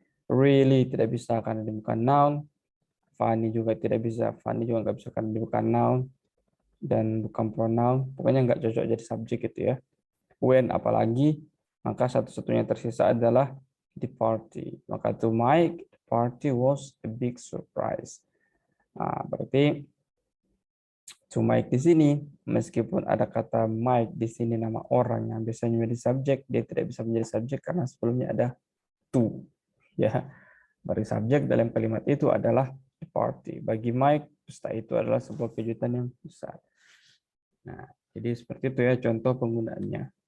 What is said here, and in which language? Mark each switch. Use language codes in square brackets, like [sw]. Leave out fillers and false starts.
[id] Really tidak bisa karena dia bukan noun. Funny juga tidak bisa. Funny juga nggak bisa karena dia bukan noun dan bukan pronoun. Pokoknya nggak cocok jadi subjek gitu ya. When apalagi, maka satu-satunya tersisa adalah the party. [en] Maka to Mike, the party was a big surprise. [id] Nah, berarti to Mike di sini, meskipun ada kata Mike di sini nama orang yang biasanya menjadi subjek, dia tidak bisa menjadi subjek karena sebelumnya ada to. Ya, bagi subjek dalam kalimat itu adalah the party. Bagi Mike, pesta itu adalah sebuah kejutan yang besar. Nah, jadi seperti itu ya contoh penggunaannya.